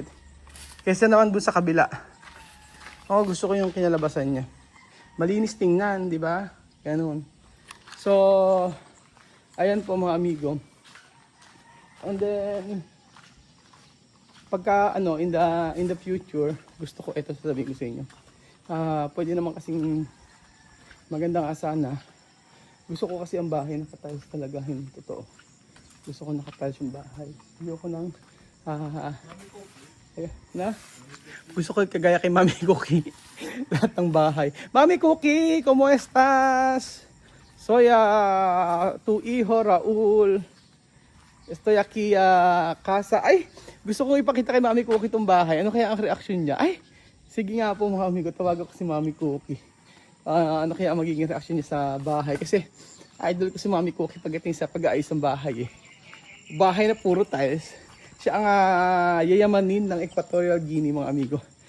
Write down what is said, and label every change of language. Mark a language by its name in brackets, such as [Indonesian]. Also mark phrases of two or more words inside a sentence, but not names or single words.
[Filipino] Kesa naman dun sa kabila. O gusto ko yung kinalabasan niya. Malinis tingnan, di ba? Ganun. So, ayan po mga amigo. And then pagka [English] in the future, [Filipino] gusto ko ito sasabihin ko sa inyo. Pwede naman kasing magandang asana. Gusto ko kasi ang bahay naka-tiles talaga, hindi totoo. Gusto ko naka-tiles yung bahay. Ayoko nang gusto ko kagaya kay Mami Cookie. Lahat ng bahay. Mami Cookie, [Spanish] ¿cómo estás? Soy tu hijo Raul. Estoy aquí casa. [Filipino] Ay, gusto ko ipakita kay Mami Cookie itong bahay. Ano kaya ang reaksyon niya? Ay, sige nga po mga amigo, tawagan ko si Mami Cookie. Ano kaya ang magiging reaksyon niya sa bahay? Kasi idol ko si Mami Cookie pagdating sa pag-aayos ng bahay eh. Bahay na puro tiles. Siya ang yayamanin ng Equatorial Guinea mga amigo.